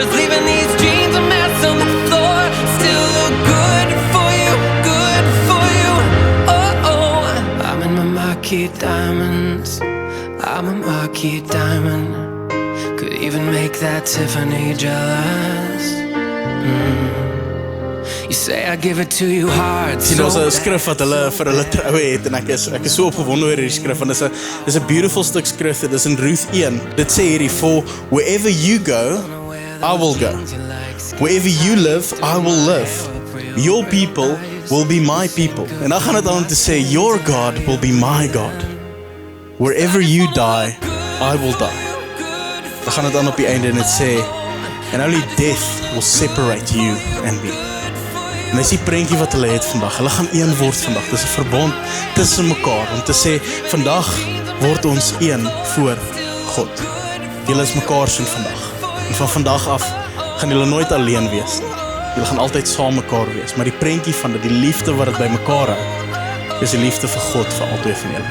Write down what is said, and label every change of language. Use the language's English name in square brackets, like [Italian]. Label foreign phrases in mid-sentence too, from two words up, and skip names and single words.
[English] Leaving these jeans a mess on the floor. Still look good for you, oh oh. I'm in my marquee diamonds. I'm a marquee diamond. Could even make that Tiffany jealous. You say I give it to you hard. [Afrikaans] Sien, ons 'n skrif wat hulle vir hulle troue het en ek is so opgewonde oor hierdie skrif want dis 'n beautiful stuk skrif. Dit is in Ruth 1. Dit sê hierdie: [English] "For wherever you go, I will go. Wherever you live, I will live. Your people will be my people." [Afrikaans] En dan gaan dit aan om te sê, [English] "Your God will be my God. Wherever you die, I will die." [Afrikaans] Dan gaan dit aan op die einde en dit sê, [English] "And only death will separate you and me." [Afrikaans] En dis die prentjie wat hulle het vandag. Hulle gaan een word vandag. Dis 'n verbond tussen mekaar om te sê, vandag word ons een voor God. Julle is mekaar se vandag. En van vandag af gaan julle nooit alleen wees nie. Julle gaan altyd saam mekaar wees. Maar die prentjie van dit, die liefde wat dit by mekaar hou, is die liefde vir God vir albei van julle.